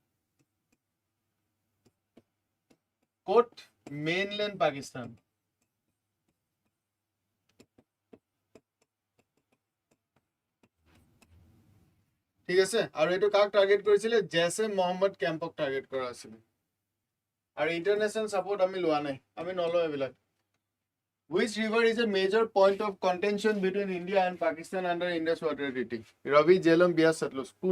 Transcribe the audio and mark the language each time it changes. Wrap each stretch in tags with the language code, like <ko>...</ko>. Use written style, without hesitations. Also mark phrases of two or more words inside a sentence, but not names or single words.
<en>Quote, mainland Pakistan.</en> <as>ঠিক আছে, আৰু এইটো কাক টাৰ্গেট কৰিছিলে, জেছে মোহাম্মদ কেম্পক টাৰ্গেট কৰা আছিল, আৰু</as> <en>international support</en> <as>আমি লোৱা নাই, আমি নলওঁ এইবিলাক.</as> <en>Which river is a major point of contention between India and Pakistan under Indus Waters Treaty? Ravi, Jhelum, Bias, Satluj.</en>